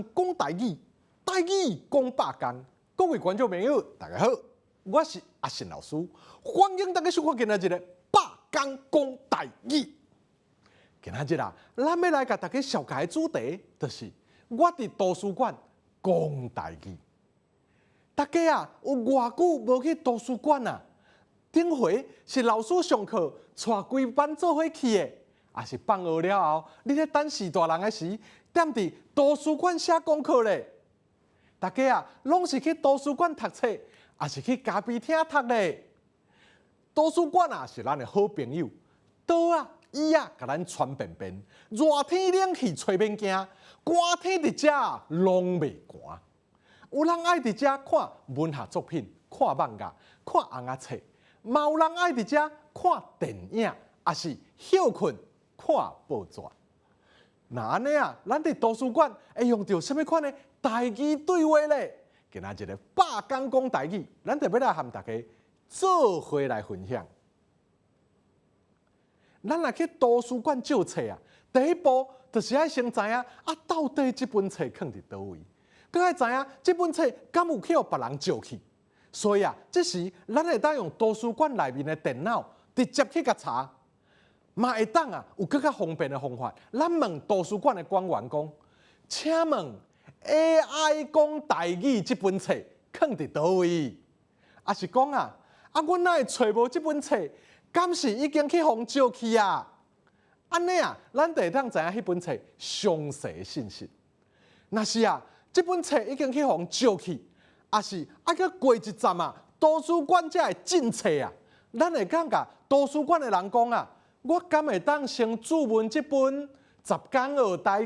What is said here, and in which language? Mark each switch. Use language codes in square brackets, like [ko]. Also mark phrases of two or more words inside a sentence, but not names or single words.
[nan] 讲台语，台语讲百工。各位观众朋友，大家好，我是阿信老师，欢迎大家收看今仔日的百工讲台语。今仔日啊，咱要来甲大家紹介的主題，就是我伫圖書館講台語。大家啊，有偌久無去圖書館啊？頂回是老師上課帶規班做伙去的，還是放學了後，你咧等四大人的時，踮佇圖書館寫功課咧？大家啊，攏是去圖書館讀冊，還是去咖啡廳讀咧？圖書館啊，是咱的好朋友，刀啊、椅啊，甲咱傳便便。熱天冷氣吹免驚，寒天佇遮攏袂寒。有人愛佇遮看文學作品、看漫畫、看紅仔冊，嘛有人愛佇遮看電影，也是休困看報紙。那安尼啊，咱佇圖書館會用到什麼款的台語對話咧？今仔日個百工講台語，咱就要來和大家做伙來分享。咱若去圖書館借冊啊，第一步就是愛先知影到底這本冊放佇倒位，佮愛知影這本冊敢有去互別人借去。所以啊，這時咱會當用圖書館內面的電腦直接去甲查，嘛會當啊有更較方便的方法。咱問圖書館的官員講，請問 AI 講台語這本冊放佇倒位？還是講啊，阮哪會找無這本冊？敢是已經去互借去啊？安尼啊，咱就會當知影迄本冊詳細信息。若是啊，這本冊已經去互借去，也是愛去過一站啊，圖書館才會進冊啊。咱會講甲圖書館的人講啊，我敢會當先注文這本《10講學台語》。